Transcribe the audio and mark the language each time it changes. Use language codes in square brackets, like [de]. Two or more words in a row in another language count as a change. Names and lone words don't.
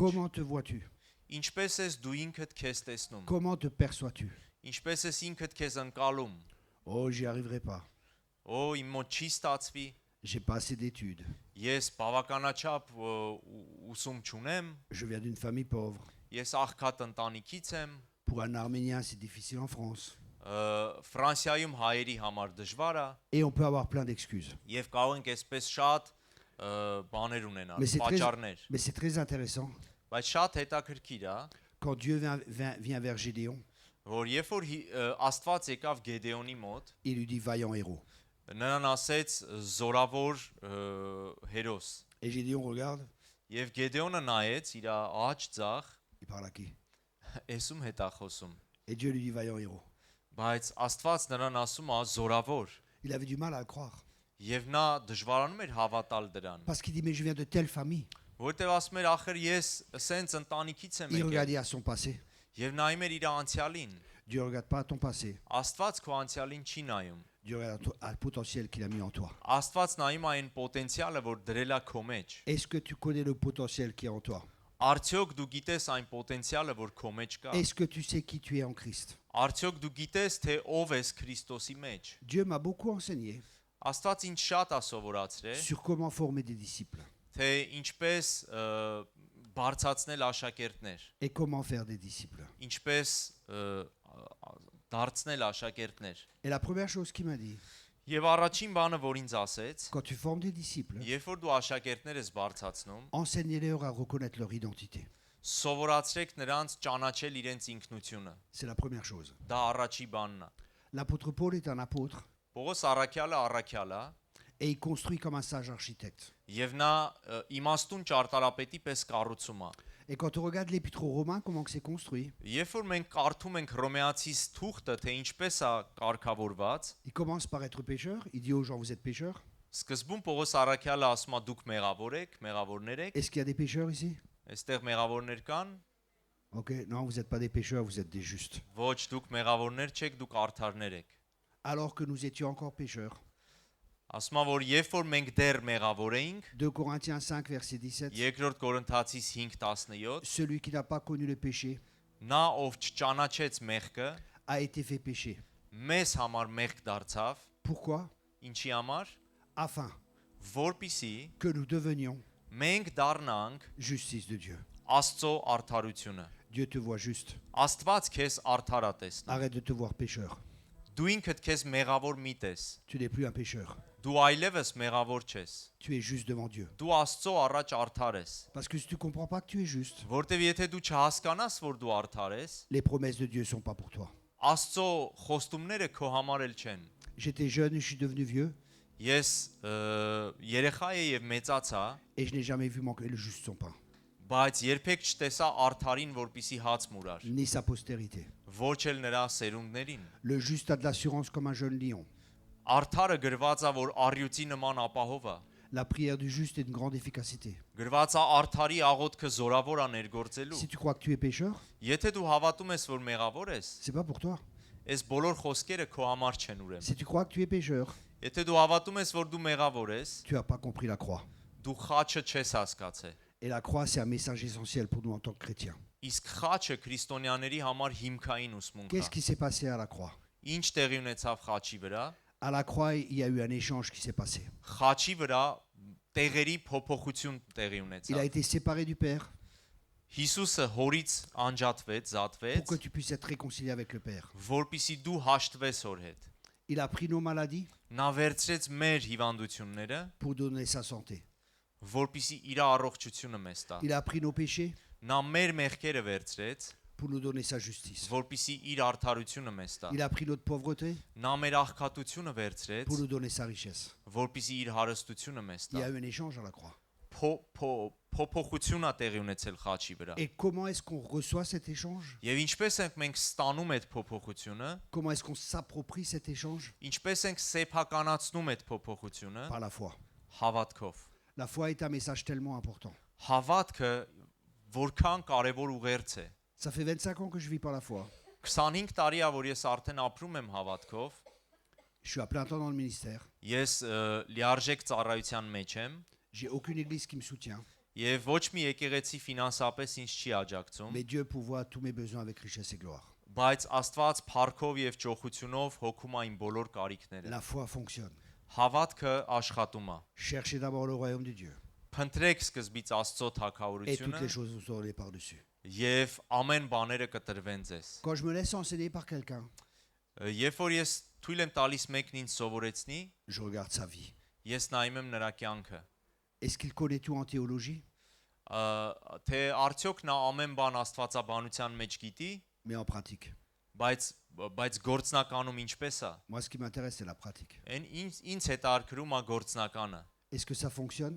[fr] Comment te vois-tu? [hy] Ինչպես ես դու ինքդ քեզ տեսնում։ [fr] Comment te perçois-tu? [hy] Ինչպես ես ինքդ քեզ ընկալում։ [fr] Oh, j'y arriverai pas. [hy] Օ, իմ մոտ չի ստացվի։ [fr] J'ai pas assez d'études. [hy] Ես բավականաչափ ուսում չունեմ, [fr] Je viens d'une famille pauvre. [hy] ես աղքատ ընտանիքից եմ, [fr] Pour un Arménien, c'est difficile en France. [hy] Ֆրանսիայում հայերի համար դժվար է [fr] Et on peut avoir plein d'excuses. [hy] եւ կարող ենք այսպես շատ բաներ ունենալ, [fr] Mais c'est très, [hy] պատճառներ, [fr] mais c'est très intéressant. [hy] բայց շատ հետաքրքիր է, [fr] Quand Dieu vient vers Gédéon, [hy] որ երբ որ Աստված եկավ Գեդեոնի մոտ, [fr] il lui dit vaillant héros. [hy] նրան ասեց զորավոր հերոս, [fr] Et Gédéon regarde, [hy] եւ Գեդեոնը նայեց իր աջ ձախ, [fr] il parle à qui? [hy] էսում հետ է խոսում, [fr] Et Dieu lui dit vaillant héros. [hy] բայց Աստված նրան ասում է զորավոր, [fr] Il avait du mal à le croire. [hy] եւ նա դժվարանում էր հավատալ դրան, [fr] Parce qu'il dit mais je viens de telle famille. [hy] որտեւ ասում էր ախր ես սենց ընտանիքից եմ [fr] Il [hy] եկել, [fr] regardait à son passé. [hy] եւ նայում էր իր անցյալին, [fr] Dieu ne regarde pas à ton passé. [hy] Աստված քո anցյալին չի նայում, [fr] Dieu regarde à le potentiel qu'il a mis en toi. [hy] Աստված նայում է այն պոտենցիալը, որ դրել է քո մեջ, [fr] Est-ce que tu connais le potentiel qui est en toi? [hy] արդյոք դու գիտես այն պոտենցիալը, որ քո մեջ կա, [fr] Est-ce que tu sais qui tu es en Christ? [hy] արդյոք դու գիտես, թե ով ես Քրիստոսի մեջ, [fr] Dieu m'a beaucoup enseigné [hy] Աստված ինձ շատ է սովորացրել, [fr] sur comment former des disciples [hy] թե ինչպես բարձացնել աշակերտներ, [fr] et comment faire des disciples. [hy] ինչպես դարձնել աշակերտներ։ [fr] Et la première chose qu'il m'a dit, [hy] Եվ առաջին բանը, որ ինձ ասեց, [fr] quand tu formes des disciples, [hy] երբ որ դու աշակերտներ ես բարձացնում, [fr] enseignez-leur à reconnaître leur identité. [hy] սովորացրեք նրանց ճանաչել իրենց ինքնությունը։ [fr] C'est la première chose. [hy] Դա առաջի բանն է։ [fr] L'apôtre Paul est un apôtre [hy] Պողոս առաքյալը առաքյալ է, [fr] Et il construit comme un sage architecte. [hy] Եվ նա իմաստուն ճարտարապետի պես կառուցում է։ [fr] Et quand on regarde l'Épître aux Romains, comment que c'est construit, [hy] Երբ որ մենք կարդում ենք Հռոմեացիս թուղթը, թե ինչպես է կարգավորված, [fr] il commence par être pécheur, il dit aux gens vous êtes pécheurs. [hy] սկզբում Պողոս Առաքյալը ասում է դուք մեղավորներ եք, [fr] Est-ce qu'il y a des pécheurs ici? [hy] այստեղ մեղավորներ կան, [fr] Ok, non, vous n'êtes pas des pécheurs, vous êtes des justes. [hy] ոչ դուք մեղավորներ չեք, դուք արդարներ եք։ [fr] Alors que nous étions encore pécheurs. [hy] Ասում է, որ երբ որ մենք դեռ մեղավոր էինք, [fr] 2 Corinthiens 5, verset 17. [hy] երկրորդ Կորինթացիս 5:17, [fr] Celui qui n'a pas connu le péché [hy] նա ով չճանաչեց մեղքը, [fr] a été fait péché. [hy] մեզ համար մեղք դարձավ, [fr] Pourquoi? [hy] ինչի համար, [fr] Afin [hy] որպիսի [fr] que nous devenions [hy] մենք դառնանք [fr] justice de Dieu. [hy] Աստծո արդարությունը։ [fr] Dieu te voit juste. [hy] Աստված քեզ արդար է տեսնում։ [fr] Arrête de te voir pécheur. [hy] Դու ինքդ քեզ մեղավոր մի տես։ [fr] Tu n'es plus un pécheur. [hy] Դու այլևս մեղավոր չես։ [fr] Tu es juste devant Dieu. [hy] Դու Աստծո առաջ արդար ես։ [fr] Parce que si tu ne comprends pas que tu es juste, [hy] Որտեվ եթե դու չհասկանաս, որ dու արդար ես, [fr] les promesses de Dieu ne sont pas pour toi. [hy] Աստծո խոստումները քո համար էլ չեն։ [fr] J'étais jeune et je suis devenu vieux [hy] Ես երեխա եի եւ մեծացա, [fr] et je n'ai jamais vu manquer le juste son pain, [hy] բայց երբեք չտեսա արդարին, որպիսի հաց մուրար, [fr] ni sa postérité. [hy] ոչ էլ նրա սերունդներին։ [fr] Le juste a de l'assurance comme un jeune lion. [hy] Արդարը գրված է, որ առյուծի նման ապահով է։ [fr] La prière du juste est d'une grande efficacité. [hy] Գրված է արդարի աղոթքը զորավոր է ներգործելու։ [fr] Si tu crois que tu es pécheur, [hy] Եթե դու հավատում ես, որ մեղավոր ես, [fr] c'est pas pour toi. [hy] այս բոլոր խոսքերը քո համար չեն ուրեմն։ [fr] Si tu crois que tu es pécheur, [hy] Եթե դու հավատում ես, որ դու մեղավոր ես, [fr] tu n'as pas compris la croix. [hy] դու խաչը չես հասկացել։ [fr] Et la croix, c'est un message essentiel pour nous en tant que chrétiens. [hy] Իսկ խաչը քրիստոնյաների համար հիմքային ուսմունք [fr] Qu'est-ce [hy] է։ [fr] qui s'est passé à la croix? [hy] Ինչ տեղի ունեցավ խաչի վրա։ [fr] À la croix, il y a eu un échange qui s'est passé. [hy] Խաչի վրա տեղերի փոփոխություն տեղի [fr] Il a [hy] ունեցավ։ [fr] été séparé du Père [hy] Հիսուսը հորից անջատվեց, [fr] pour [hy] զատվեց, [fr] que tu puisses être réconcilié avec le Père. [hy] որպիսի դու հաշտվես հոր հետ։ [fr] Il a pris nos maladies [hy] Նա վերցրեց մեր հիվանդությունները, [fr] pour donner sa santé. [hy] որպիսի իր առողջությունը մեզ տա։ [fr] Il a pris nos péchés [hy] Նա մեր մեղքերը վերցրեց, [fr] pour nous donner sa justice. [hy] որպիսի իր արդարությունը մեզ տա։ [fr] Il a pris notre pauvreté [hy] Նա մեր աղքատությունը վերցրեց, [fr] pour nous donner sa richesse. [hy] որպիսի իր հարստությունը մեզ [fr] Il y [hy] տա։ [fr] a eu un échange à la croix. [hy] Փոփոխություն է տեղի ունեցել խաչի վրա։ [fr] Et comment est-ce qu'on reçoit cet échange? [hy] Եվ ինչպես ենք մենք ստանում այդ փոփոխությունը, [fr] Comment est-ce qu'on s'approprie cet échange? [hy] ինչպես ենք սեփականացնում այդ փոփոխությունը [fr] Par la foi. [hy] հավատքով։ [fr] La foi est un message tellement important. [hy] Հավատքը որքան կարևոր ուղերձ է։ [fr] Ça fait 25 ans que je vis par la foi. [hy] 25 տարի է, որ ես արդեն ապրում եմ հավատքով։ [fr] Je suis à plein temps dans le ministère. [hy] Ես լիարժեք ծառայության մեջ եմ [fr] J'ai aucune église qui me soutient. [hy] եւ ոչ մի եկեղեցի ֆինանսապես ինձ չի աջակցում, [fr] Mais Dieu pourvoit tous mes besoins avec richesse et gloire. [hy] բայց Աստված փառքով եւ ճոխությունով հոգում է իմ բոլոր կարիքները։ [fr] La foi fonctionne. [hy] Հավատքը աշխատում է։ [fr] Cherchez d'abord le royaume de Dieu. [hy] Փնտրեք սկզբից Աստծո [fr] Et toutes [hy] թագավորությունը [fr] les choses vous aurez par-dessus. [hy] եւ ամեն բաները կտրվեն ձեզ։ [fr] Quand je me laisse enseigner par quelqu'un, [hy] Երբ որ ես թույլ եմ տալիս մեկն ինձ սովորեցնի, [fr] je regarde sa vie. [hy] ես նայում եմ նրա կյանքը։ [fr] Est-ce qu'il connaît tout en théologie? [hy] Թե արդյոք նա ամեն բան աստվածաբանության մեջ գիտի, [fr] Mais en pratique. [hy] բայց գործնականում ինչպես է։ [fr] Moi, ce qui m'intéresse, c'est la pratique. [hy] Այն ինձ հետաքրում է գործնականը։ [fr] Est-ce que ça fonctionne?